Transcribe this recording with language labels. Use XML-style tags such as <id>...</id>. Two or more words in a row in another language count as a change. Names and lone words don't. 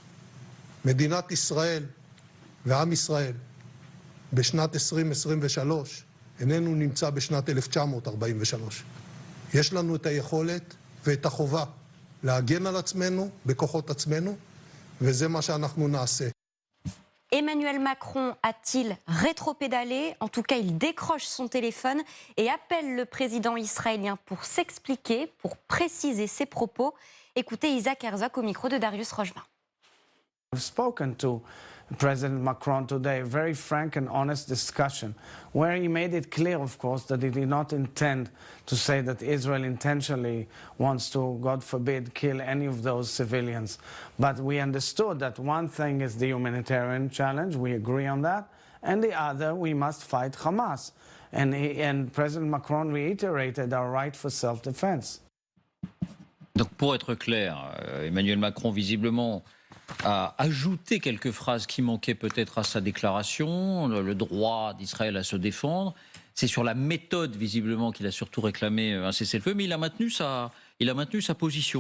<he>מדינת ישראל ועם ישראל בשנת 2023 איננו נמצא בשנת 1943. יש לנו את היכולת ואת החובה להגן על עצמנו בכוחות עצמנו, וזה מה שאנחנו נעשה.</he> <fr>Emmanuel Macron a-t-il rétropédalé? En tout cas, il décroche son téléphone et appelle le président israélien pour s'expliquer, pour préciser ses propos. Écoutez Isaac Herzog au micro de Darius Rochevin.</fr> <en>I've spoken to President Macron today, a very frank and honest discussion, where he made it clear, of course, that he did not intend to say that Israel intentionally wants to, God forbid, kill any of those civilians. But we understood that one thing is the humanitarian challenge, we agree on that, and the other, we must fight Hamas. And President Macron reiterated our right for self-defense.</en> <fr>Donc pour être clair, Emmanuel Macron visiblement a ajouté quelques phrases qui manquaient peut-être à sa déclaration, le droit d'Israël à se défendre. C'est sur la méthode visiblement qu'il a surtout réclamé un cessez-le-feu, mais il a maintenu sa position.</fr>